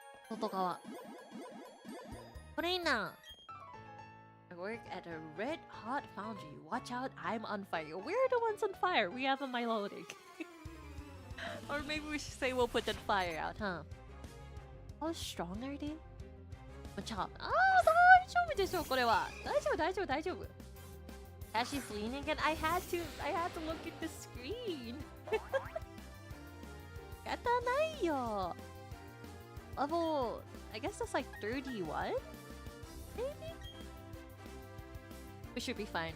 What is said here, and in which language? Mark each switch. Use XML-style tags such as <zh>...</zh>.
<ja>外側。これいいな。</ja> <en>I work at a red hot foundry. Watch out, I'm on fire. We're the ones on fire. We have a Milotic. Or maybe we should say we'll put that fire out, huh? How strong are they? Chop.</en> <ja>Ah, 大丈夫でしょこれは。大丈夫大丈夫大丈夫。</ja> <en>As she's leaning and I had to look at the screen.</en> <ja>やったないよ。</ja> <en>Level, I guess that's like 31? Maybe? We should be fine.</en>